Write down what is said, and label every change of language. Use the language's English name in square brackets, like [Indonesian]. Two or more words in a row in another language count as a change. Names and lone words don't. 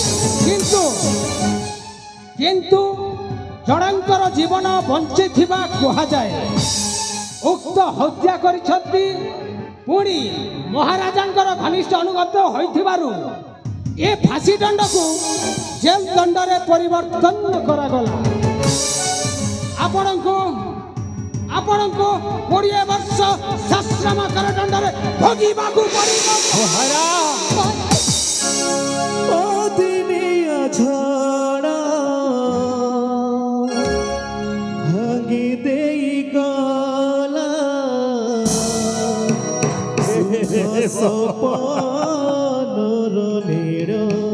[Odia] କିନ୍ତୁ ଜଣକର ଜୀବନ ବଞ୍ଚି ଥିବା କହା ଯାଏ ଉକ୍ତ ହତ୍ୟା କରିଛନ୍ତି ପୁଣି ମହାରାଜାଙ୍କର ଘନିଷ୍ଠ ଅନୁଗତ ହୋଇଥିବାରୁ ଏ ଫାଶୀ ଦଣ୍ଡ କୁ ଜେଲ ଦଣ୍ଡ ରେ ପରିବର୍ତ୍ତନ କରାଗଲା ଆପଣ କୁ 20 ବର୍ଷ ସଶ୍ରମ କାରାଦଣ୍ଡ ରେ ଭୋଗିବା କୁ ପଡ଼ିବ ଓ ଦିନିଆ ଛୋଡ଼ା ଭାଙ୍ଗି ଦେଇ ଗଲା ସପନର ନୀରୋ